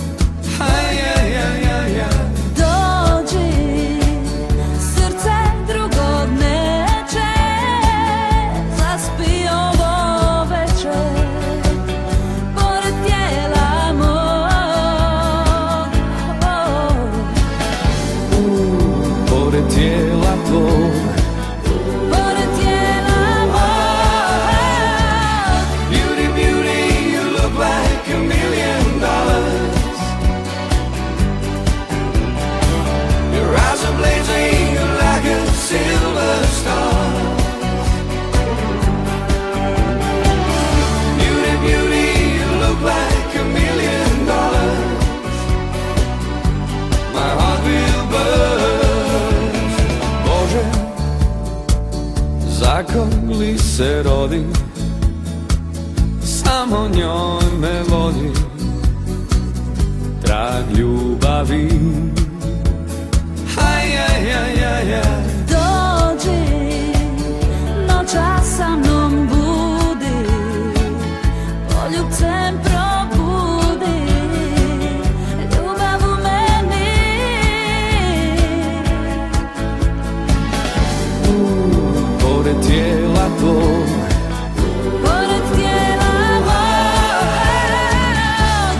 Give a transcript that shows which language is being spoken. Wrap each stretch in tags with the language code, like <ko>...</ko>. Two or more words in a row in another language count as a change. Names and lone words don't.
<hr>Dođi, srce drugog neće, zaspi ovo večer pored tijela mog. Pored tijela tvog.</hr> <en>Silver star, beauty, beauty, you look like $1 million. My heart will burst.</en> <hr>Bože, zakon li se rodi, samo njoj me vodi trag ljubavi. Dođi, noćas sa mnom budi, poljubcem probudi ljubav u meni. Pored tijela tvog. Pored tijela mog.</hr>